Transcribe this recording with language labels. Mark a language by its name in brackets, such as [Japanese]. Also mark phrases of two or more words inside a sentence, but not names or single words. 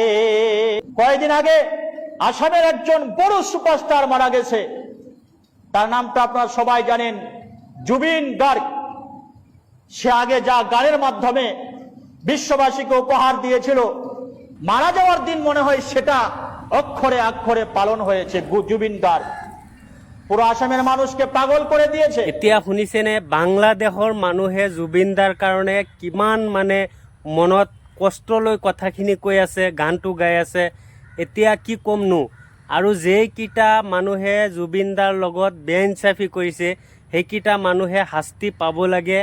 [Bangla] কয়েকদিন আগে আসামের একজন বড় সুপারস্টার মারা গেছে, তার নামটা আপনারা সবাই জানেন, জুবিন গার্গ। সে আগে যা গানের মাধ্যমে বিশ্ববাসীকে উপহার দিয়েছিল, মারা যাওয়ার দিন মনে হয় সেটা অক্ষরে অক্ষরে পালন হয়েছে। জুবিন গার্গ পুরো আসামের মানুষকে পাগল করে দিয়েছে। [Assamese] এতিয়া শুনিছেনে বাংলাদেশৰ মানুহে জুবিন দাৰ কাৰণে কিমান মনত কষ্ট লৈ কথাখিনি কৈ আছে, গানটো গাই আছে। এতিয়া কি ক'মনো। আৰু যেইকেইটা মানুহে জুবিন দাৰ লগত বেইনচাফি কৰিছে সেইকেইটা মানুহে শাস্তি পাব লাগে।